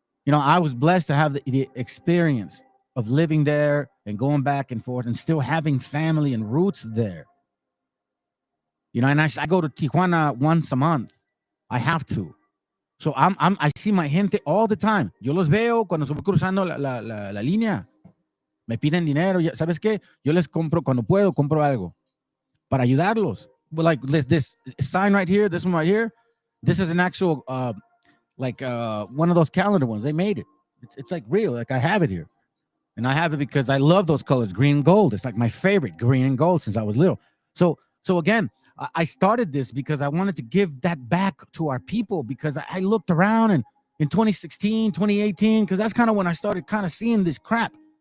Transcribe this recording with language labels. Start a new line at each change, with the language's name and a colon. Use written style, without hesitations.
English: I was blessed to have the experience of living there and going back and forth and still having family and roots there. And I go to Tijuana once a month. I have to. So I see my gente all the time.
Spanish: Yo los veo cuando estoy cruzando la línea. Me piden dinero. ¿Sabes qué? Yo les compro cuando puedo, compro algo para ayudarlos.
English: But like this sign right here, this one right here, this is an actual one of those calendar ones. They made it. It's like real. Like I have it here. And I have it because I love those colors, green and gold. It's like my favorite, green and gold, since I was little. So again, I started this because I wanted to give that back to our people, because I looked around and in 2016, 2018, because that's kind of when I started kind of seeing this crap.